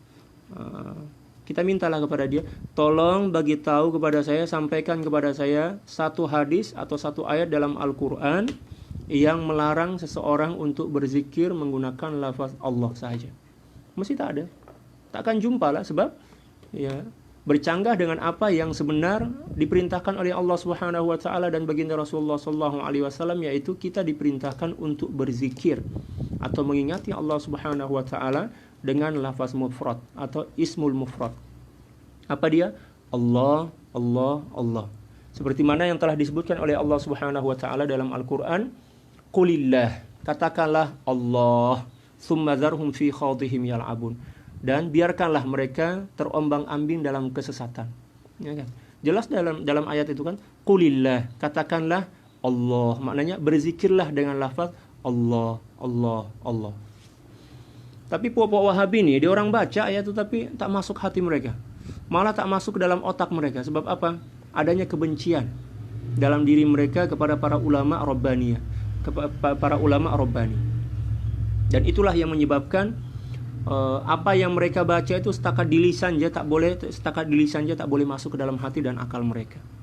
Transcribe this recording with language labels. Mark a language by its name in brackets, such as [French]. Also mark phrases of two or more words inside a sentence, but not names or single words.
[Malay] Kita mintalah kepada dia, tolong bagi tahu kepada saya, sampaikan kepada saya satu hadis atau satu ayat dalam Al-Quran yang melarang seseorang untuk berzikir menggunakan lafaz Allah saja. Mesti tak ada. Takkan jumpa lah sebab ya bercanggah dengan apa yang sebenar diperintahkan oleh Allah [Arabic] سبحانه وتعالى [Malay] dan baginda Rasulullah [Arabic] صلى الله عليه وسلم, [Malay] yaitu kita diperintahkan untuk berzikir atau mengingati Allah [Arabic] سبحانه وتعالى [Malay] dengan lafaz mufrad atau [Arabic] اسم المفرد. [Malay] Apa dia? Allah, Allah, Allah. Seperti mana yang telah disebutkan oleh Allah [Arabic] سبحانه وتعالى [Malay] dalam Al-Qur'an, qulillah, katakanlah Allah, [Arabic] ثم ذرهم في خوضهم يلعبون. [Malay] Dan biarkanlah mereka terombang-ambing dalam kesesatan. Ya kan? Jelas dalam ayat itu kan, qulillah, katakanlah Allah. Maknanya berzikirlah dengan lafaz Allah, Allah, Allah. Tapi puak-puak Wahabi ni, dia orang baca ayat itu tapi tak masuk hati mereka. Malah tak masuk ke dalam otak mereka. Sebab apa? Adanya kebencian dalam diri mereka kepada para ulama Rabbaniyah, para ulama Rabbani. Dan itulah yang menyebabkan apa yang mereka baca itu setakat di lisan saja tak boleh masuk ke dalam hati dan akal mereka.